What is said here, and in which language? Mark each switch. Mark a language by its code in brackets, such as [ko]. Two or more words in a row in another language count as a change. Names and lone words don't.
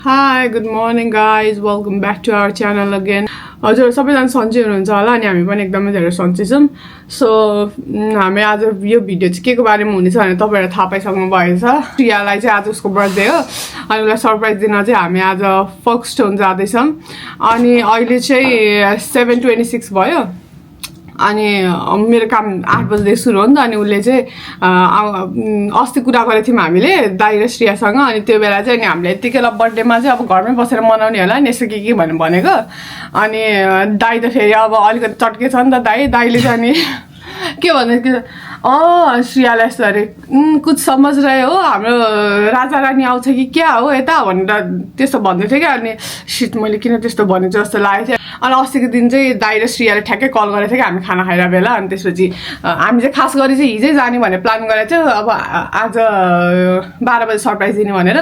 [en] Hi, good morning guys. Welcome back to our channel again. [ne] हजुर सबैजना सन्चै हुनुहुन्छ होला अनि हामी पनि एकदमै धेरै सन्चै छौँ. सो हामी आज यो भिडियो चाहिँ के को बारेमा हुनेछ भने तपाईहरुले थाहा पाइसक्नु भएछ. प्रियालाई चाहिँ आज उसको बर्थडे हो अनि उसलाई सरप्राइज दिन चाहिँ हामी आज फोक्सटोन जाँदैछौँ. अनि अहिले चाहिँ 7:26 भयो अनि मेरो काम 8 बजे सुरु हो नि त. अनि उसले चाहिँ अस्ति कुरा गरेको थियौँ हामीले दाइ र श्रेयासँग. अनि त्यो बेला चाहिँ अनि हामीले यतिकै बर्थडेमा चाहिँ अब घरमै बसेर मनाउने होला नि यसो के भनेको. अनि दाइ त फेरि अब अलिकति चट्के छ नि त दाइले चाहिँ अनि के भन्दै श्रेयालाई यस्तो [hi] अरे कुछ समझ रहे हो [ne] हाम्रो राजा रानी आउँछ कि क्या हो यता भनेर त्यस्तो भन्दै थियो क्या. अनि सिट मैले किन त्यस्तो भनेको जस्तो लागेको थियो. अनि अस्तिको दिन चाहिँ दाइ र श्रेयाले ठ्याक्कै कल गरेको थियो कि हामी खाना खाएर बेला. अनि त्यसपछि हामी चाहिँ खास गरी चाहिँ हिजै जाने भने प्लान गरेको थियो अब आज 12 बजे सरप्राइज दिने भनेर.